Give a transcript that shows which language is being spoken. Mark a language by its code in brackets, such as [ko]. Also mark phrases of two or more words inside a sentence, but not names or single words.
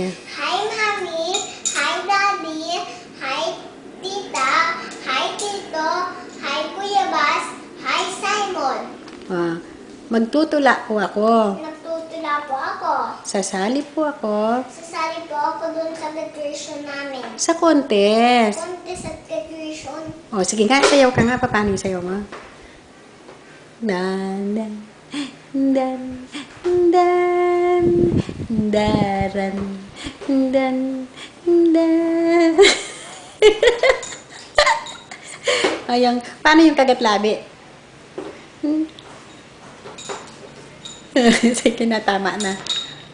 [tl] Hi Mami, hi Daddy, hi Tita, hi Tito, hi Kuya Bas, hi Simon. Magtutula po ako. Nagtutula po ako. Sasali po ako Sasali po ako dun sa graduation namin. sa contest. Contest at graduation. Sige nga, sayaw ka nga. Paano yung sayaw mo? Dan, dan, dan, dan, daran, dan, dan. Ayang, paano yung kagatlabi? Sige na, tama na.